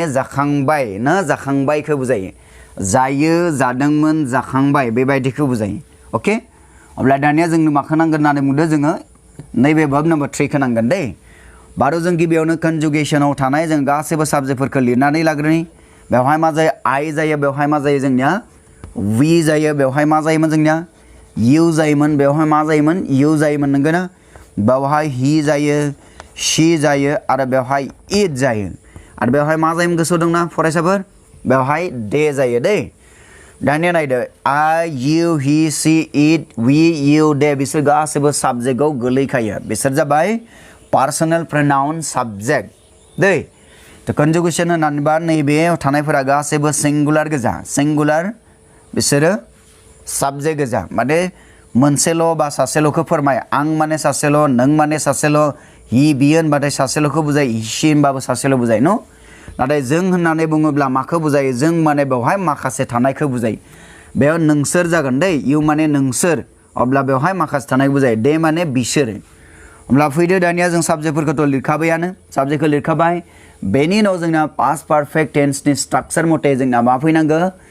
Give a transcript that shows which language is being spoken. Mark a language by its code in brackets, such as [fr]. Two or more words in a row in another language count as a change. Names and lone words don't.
[brx] जाखांबाय ना जाखांबायखौ बुजायो जायो जादोंमोन जाखांबाय बेबायदिखौ बुजायो ओके अब्ला दानिया जोंनो माखौ नांगोन होननानै बुंदों जोङो नैबे [en] verb number [brx] 3 खौ नांगोन दै बारो जों गिबियावनो कन्जुगेसनाव थानाय जों गासैबो साबजेक्टफोरखौ लिरनानै लाग्रोनि बेवहाय मा जायो आइ जायो बेवहाय मा जायो जोंनिया वी जायो बेवहाय मा जायोमोन जोंनिया इउ जायोमोन बेवहाय मा जायोमोन इउ जायोमोन नंगौ ना बेवहाय हि जायो शी जायो आरो बेवहाय इट जायो आरो बेवहाय मा जायोमोन गोसोआव दंना फरायसाफोर बेवहाय दे जायो दै दानिया नायदो [en] I you he she it we you they [brx] बिसोर गासैबो साबजेक्टआव गोलैखायो बिसोर जाबाय [en] personal pronoun subject [brx] दै तो कन्जुगेसन होननानैबा नैबे थानायफोरा गासैबो सिंगुलार गोजा सिंगुलार बिसोरो साबजेक्ट गोजा माने मोनसेल' बा सासेल'खौ फोरमाय आं माने सासेल' नों माने सासेल' हि बियो होनबाथाय सासेल'खौ बुजाय हि होनबाबो सासेल' बुजाय न नाथाय जों होननानै बुङोब्ला माखौ बुजायो जों माने बेवहाय माखासे थानायखौ बुजायो बेयाव नोंसोर जागोन दै इउ माने नोंसोर अब्ला बेवहाय माखासे थानाय बुजायो दे माने बिसोर अब्ला फैदो दानिया जों साबजेक्टफोरखौथ' लिरखाबायानो साबजेक्टखौ लिरखाबाय बेनि उनाव जोंना [en] past perfect tense structure [brx] मथे जोंना मा फैनांगौ